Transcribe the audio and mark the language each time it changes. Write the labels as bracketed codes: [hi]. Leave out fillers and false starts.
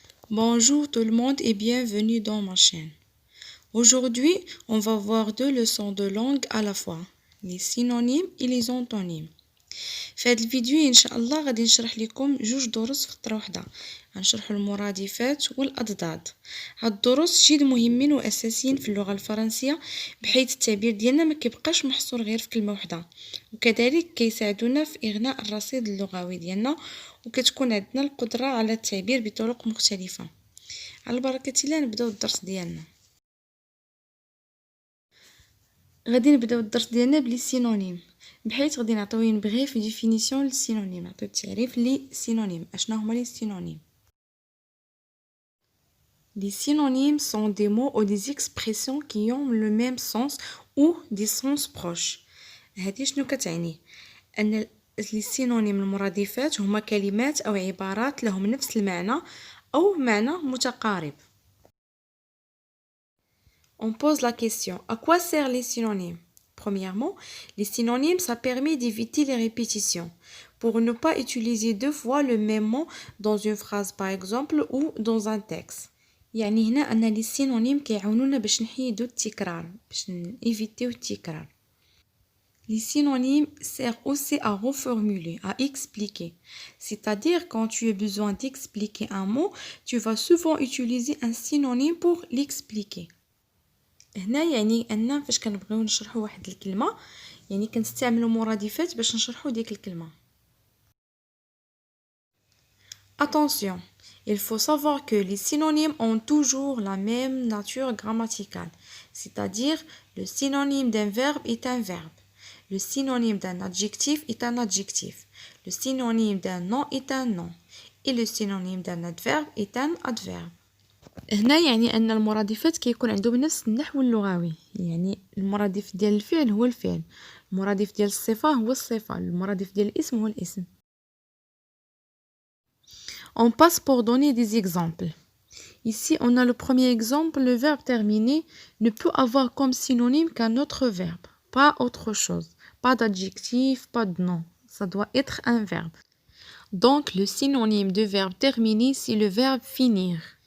[fr] Bonjour tout le monde et bienvenue dans ma chaîne. Aujourd'hui, on va voir deux leçons de langue à la fois, les synonymes et les antonymes. [ar] في هذا الفيديو ان شاء الله غادي نشرح لكم جوج دروس في خطره واحده. غنشرحوا المرادفات والاضداد. هاد الدروس جد مهمين واساسيين في اللغه الفرنسيه، بحيث التعبير ديالنا ما كيبقاش محصور غير في كلمه واحده، وكذلك كيساعدونا في اغناء الرصيد اللغوي ديالنا، وكتكون عندنا القدره على التعبير بطرق مختلفه. على بركه الله نبداو الدرس ديالنا. غادي نبداو الدرس ديالنا بلي سينونيم، بحيث غادي نعطيو بغيف ديفينيسيون للسينونيم، نعطيو تعريف لي سينونيم. اشنا هما لي سينونيم؟ [fr] Les synonymes sont des mots ou des expressions qui ont le même sens ou des sens proches. [ar] هذه شنو كتعني؟ ان السينونيم المرادفات هما كلمات او عبارات لهم نفس المعنى او معنى متقارب. [fr] On pose la question, à quoi servent les synonymes? Premièrement, les synonymes, ça permet d'éviter les répétitions, pour ne pas utiliser deux fois le même mot dans une phrase par exemple ou dans un texte. [ar] يعني هنا أن les synonymes كيعاونونا باش نحيدو التكرار، باش نيفيتيو التكرار. [fr] Les synonymes servent aussi à reformuler, à expliquer. C'est-à-dire quand tu as besoin d'expliquer un mot, tu vas souvent utiliser un synonyme pour l'expliquer. [ar] هنا يعني ان فاش كنبغيو نشرحوا واحد الكلمه، يعني كنستعملوا مرادفات باش نشرحوا ديك الكلمه. [fr] Attention, il faut savoir que les synonymes ont toujours la même nature grammaticale, c'est-à-dire le synonyme d'un verbe est un verbe, le synonyme d'un adjectif est un adjectif, le synonyme d'un nom est un nom, et le synonyme d'un adverbe est un adverbe. [ar] هنا يعني أن المرادفات كيكون عندهم نفس النحو اللغوي، يعني المرادف ديال الفعل هو الفعل، المرادف ديال الصفة هو الصفة، المرادف ديال الاسم هو الاسم. [fr] On passe pour donner des exemples. Ici, on a le premier exemple, le verbe terminer ne peut avoir comme synonyme qu'un autre verbe, pas autre chose, pas d'adjectif, pas de nom, ça doit être un verbe. Donc, le synonyme de verbe terminer, c'est le verbe finir.